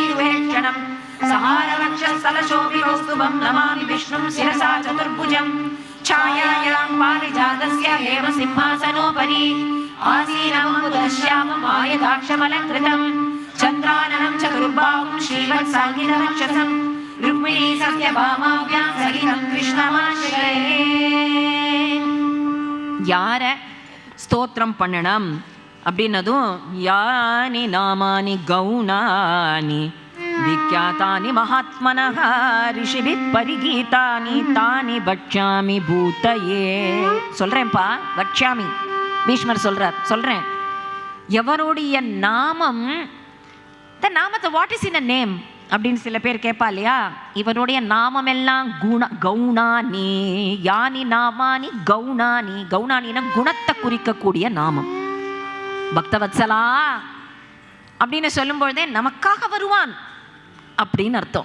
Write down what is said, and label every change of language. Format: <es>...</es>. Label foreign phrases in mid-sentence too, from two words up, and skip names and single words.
<sa>सरसीरुहेक्षणं सहारवक्षस्थलशोभिकौस्तुभं नमामि विष्णुं शिरसा चतुर्भुजं छायायां पारिजातस्य हेम सिंहासनोपरि आसीनममुदश्यामम् आयताक्षमलङ्कृतम् चन्द्राननं चतुर्बाहुं श्रीवत्साङ्गितवक्षसं रुक्मिणी सत्यभामाभ्यां सहितं कृष्णमाश्रये.</sa> <ta>யார ஸ்தோத்திரம் பண்ணணும் அப்படின்னதும்</ta> <sa>यानि नामानि गौणानि विख्यातानि महात्मनः ऋषिभि परिगीतानि तानि पक्ष्यामि भूतये.</sa> <ta>சொல்றேன்ப்பா, பக்ஷ்யாமி. பீஷ்மர் சொல்றேன். எவருடைய நாமம், இந்த நாமத்தை</ta> <en>what is in a name</en> <ta>அப்படின்னு சில பேர் கேட்பா இல்லையா? இவருடைய நாமம் எல்லாம் கௌணானி.</ta> <sa>यानि नामानि गौणानि.</sa> <ta>கௌணானினா குணத்தை குறிக்கக்கூடிய நாமம். பக்தவத்சலா அப்படின்னு சொல்லும் பொழுதே நமக்காக வருவான் அப்படின்னு அர்த்தம்.</ta>